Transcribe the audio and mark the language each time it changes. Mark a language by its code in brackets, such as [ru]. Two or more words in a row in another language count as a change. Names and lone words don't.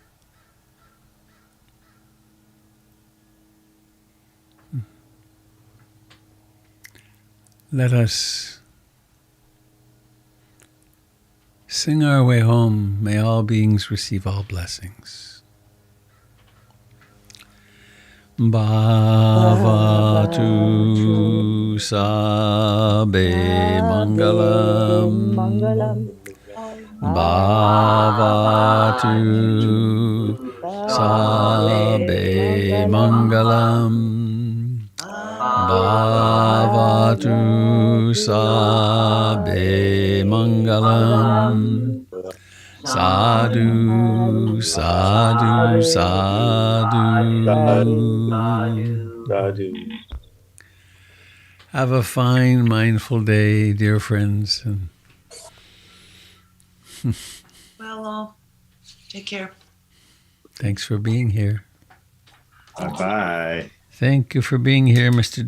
[en] Let us sing our way home. May all beings receive all blessings. [pi] Bhavatu Sabe Mangalam. Bhavatu Sabe Mangalam. Bhavatu Sabe Mangalam. Sadhu, sadhu, sadhu. [en] Sadhu. Have a fine, mindful day, dear friends. And Well, all. Take care. thanks for being here. Bye-bye. Thank you for being here, Mr.